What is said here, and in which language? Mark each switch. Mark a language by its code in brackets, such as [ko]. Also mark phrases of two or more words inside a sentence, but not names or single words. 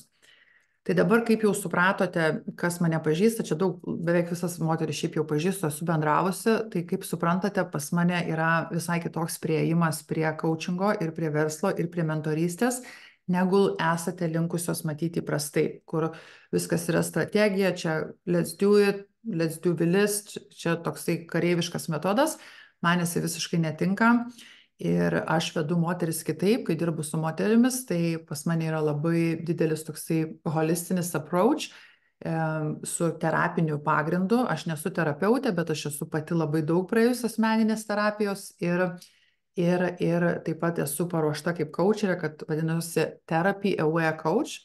[lt] Tai dabar, kaip jau supratote, kas mane pažįsta, čia beveik visas moteris šiaip jau pažįstu, esu bendravusi, tai kaip suprantate, pas mane yra visai kitoks priėjimas prie coachingo ir prie verslo ir prie mentorystės, negu esate linkusios matyti įprastai, kur viskas yra strategija, čia [en] let's do it, let's do the list, [lt] čia toksai kareiviškas metodas, man jisai visiškai netinka. Ir aš vedu moteris kitaip, kai dirbu su moterimis, tai pas mane yra labai didelis toksai holistinis approach su terapiniu pagrindu. Aš nesu terapeutė, bet aš esu pati labai daug praėjus asmeninės terapijos ir taip pat esu paruošta kaip coacherė, kad vadinasi [en] Therapy Aware Coach.